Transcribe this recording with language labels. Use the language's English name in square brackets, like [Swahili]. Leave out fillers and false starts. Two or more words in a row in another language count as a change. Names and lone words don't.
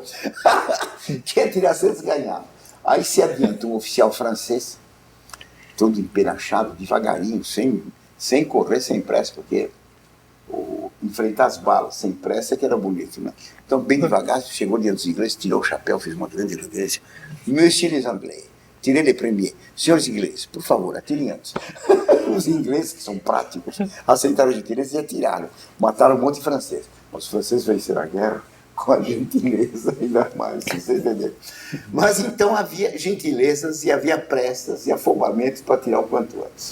[Portuguese] Quem atirasse antes ganhava. Aí se adianta um oficial francês, todo empenachado, devagarinho, sem correr, sem pressa, porque enfrentar as balas sem pressa é que era bonito, né? Então, bem devagar, chegou diante dos ingleses, tirou o chapéu, fez uma grande reverência. [French] Monsieur les Anglais, tirez les premiers. [Portuguese] Senhores ingleses, por favor, atirem antes. Os ingleses, que são práticos, aceitaram de tirar e atiraram. Mataram um monte de franceses. Os franceses venceram a guerra com a gentileza, ainda mais, você entendeu? Mas então havia gentilezas e havia pressas e afobamentos para tirar o quanto antes.